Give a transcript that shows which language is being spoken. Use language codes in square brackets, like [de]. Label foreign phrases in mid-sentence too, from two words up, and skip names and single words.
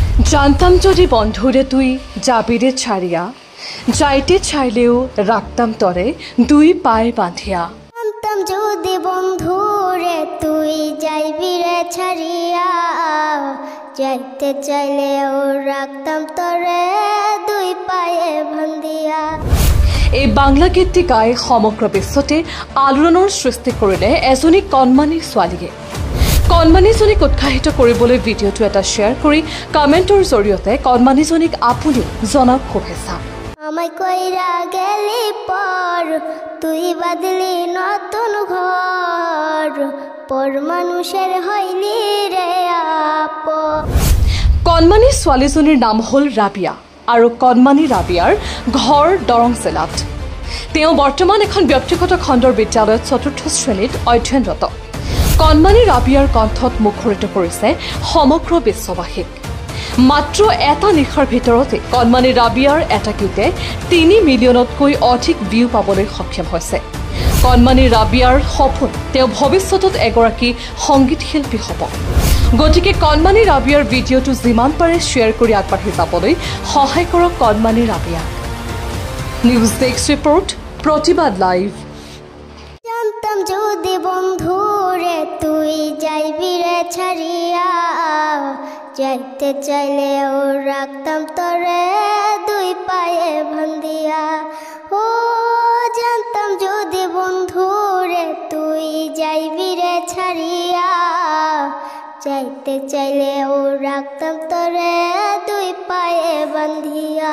[bn] জানতাম যদি বন্ধুরে তুই যাবিরে ছাড়িয়া, যাইতে চাইলেও রাখতাম তরে দুই পায়ে বাঁধিয়া। জানতাম যদি বন্ধুরে তুই যাইবিরে ছাড়িয়া, যাইতে চাইলেও রাখতাম তরে দুই পায়ে বান্ধিয়া। [as] এই বাংলা গীতটি গাই সমগ্ৰ বিশ্বতে আলোড়নৰ সৃষ্টি কৰিলে এজনী কণমানি ছোৱালীয়ে। কণমানিজনীক উৎসাহিত কৰিবলৈ ভিডিঅ'টো এটা শ্বেয়াৰ কৰি কমেণ্টৰ জৰিয়তে কণমানিজনীক আপুনিও জনাওক শুভেচ্ছা। [bn] আমায় কইরা গেলি পর তুই বাদলি নতুন ঘর, পর মানুষের হইলি রে আপন। [as] কণমানি ছোৱালীজনীৰ নাম হ'ল ৰাবিয়া আৰু কণমানি ৰাবিয়াৰ ঘৰ দৰং জিলাত। তেওঁ বৰ্তমান এখন ব্যক্তিগত খণ্ডৰ বিদ্যালয়ত ৪ৰ্থ শ্ৰেণীত অধ্যয়নৰত। কণমানি ৰাবিয়াৰ কণ্ঠত মুখৰিত কৰিছে সমগ্ৰ বিশ্ববাসীক। মাত্ৰ এটা নিশাৰ ভিতৰতে কণমানি ৰাবিয়াৰ এটা গীতে ৩ মিলিয়নতকৈ অধিক ভিউ পাবলৈ সক্ষম হৈছে। কণমানি ৰাবিয়াৰ সপোন তেওঁ ভৱিষ্যতত এগৰাকী সংগীত শিল্পী হ'ব। গতিকে কণমানি ৰাবিয়াৰ ভিডিঅ'টো যিমান পাৰে শ্বেয়াৰ কৰি আগবাঢ়ি যাবলৈ সহায় কৰক কণমানি ৰাবিয়াক। [en] News desk report, [as] প্ৰতিবাদ লাইভ। [bn] জানতাম যদি বন্ধুরে তুই যাইবিরে ছাড়িয়া, যাইতে চাইলেও রাখতাম তরে দুই পায়ে বান্ধিয়া। ও জানতাম যদি বন্ধুরে তুই যাইবিরে ছাড়িয়া, যাইতে চাইলেও রাখতাম তরে দুই পায়ে বান্ধিয়া।